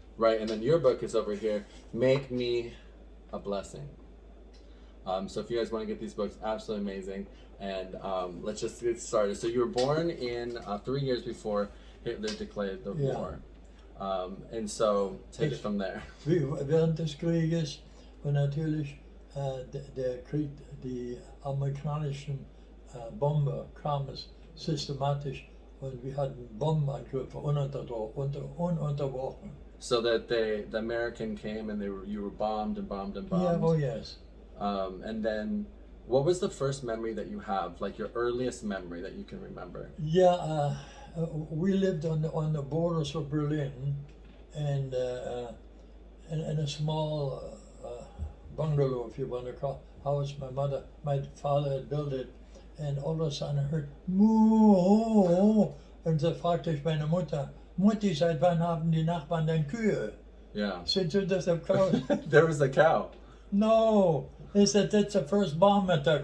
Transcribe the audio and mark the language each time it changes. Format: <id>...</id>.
<en>Right, and then your book is over here, Make Me a Blessing. So if you guys want to get these books, absolutely amazing. And let's just get started. So you were born in 3 years before Hitler declared the war. And so take it from there.</en> <de>Während des Krieges und natürlich der Krieg, die amerikanischen Bomber kamen systematisch und wir hatten Bombenangriffe ununterbrochen.</de> <en>So that the American came and you were bombed and bombed and bombed. Yeah, oh yes. And then, what was the first memory that you have, like your earliest memory that you can remember? Yeah, we lived on the borders of Berlin, and in a small bungalow, if you want to call house. My father had built it, and all of a sudden I heard Moo,</en> <de>und da fragte ich meine Mutter, Mutti, seit wann haben die Nachbarn denn Kühe?</de> <en>Yeah. Since you just have cows? There was a cow. No. They said that's the first bomb attack.</en>